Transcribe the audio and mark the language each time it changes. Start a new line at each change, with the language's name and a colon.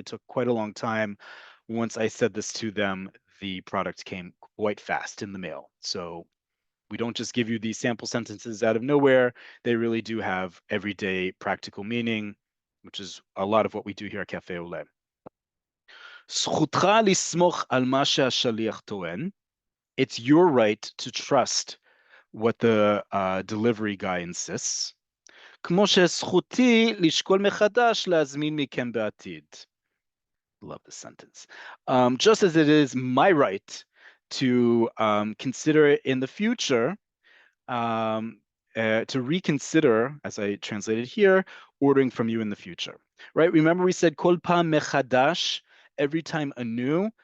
English: It took quite a long time. Once I said this to them, the product came quite fast in the mail. So we don't just give you these sample sentences out of nowhere. They really do have everyday practical meaning, which is a lot of what we do here at Cafe Oleh.
Hebrew: זכותך לסמוך על מה שהשליח טוען.
English: It's your right to trust what the delivery guy insists.
Hebrew: כמו שזכותי לשקול מחדש להזמין מכם בעתיד.
English: Love this sentence. Just as it is my right to consider it in the future, to reconsider, as I translated here, ordering from you in the future. Right? Remember we said
Hebrew: kol pam mechadash,
English: every time anew.